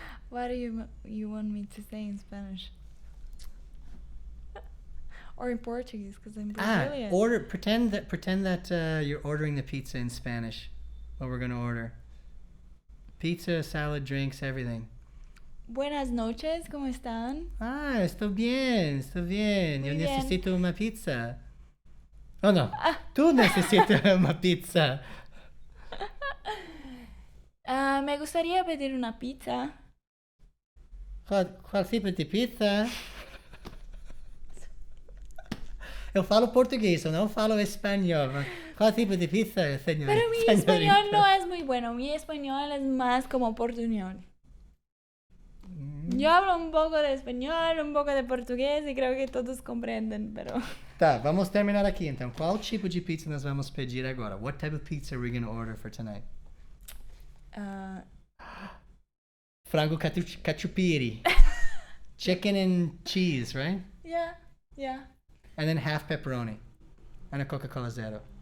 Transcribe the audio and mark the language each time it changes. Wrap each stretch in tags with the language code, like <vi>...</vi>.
<en>What do you want me to say in Spanish? Or in Portuguese, because I'm Brazilian. Pretend that you're ordering the pizza in Spanish. What we're going to order. Pizza, salad, drinks, everything.</en> <es>Buenas noches, ¿cómo están? Estoy bien. Muy Yo bien. necesito una pizza. Oh, no. Tú necesitas una pizza. Me gustaría pedir una pizza.</es> <pt>Qual tipo de pizza? Eu falo português, eu não falo espanhol. Qual tipo de pizza,</pt> <es>señor? Pero mi español no es muy bueno. Mi español es más como portuñol. Yo hablo un poco de español, un poco de português e creo que todos compreendem, pero...</es> <pt>Tá, vamos terminar aqui então. Qual tipo de pizza nós vamos pedir agora?</pt> <en>What type of pizza are we going to order for tonight?</en> <pt>Frango catupiry.</pt> <en>Chicken and cheese, right? Yeah. And then half pepperoni. And a Coca-Cola Zero.</en>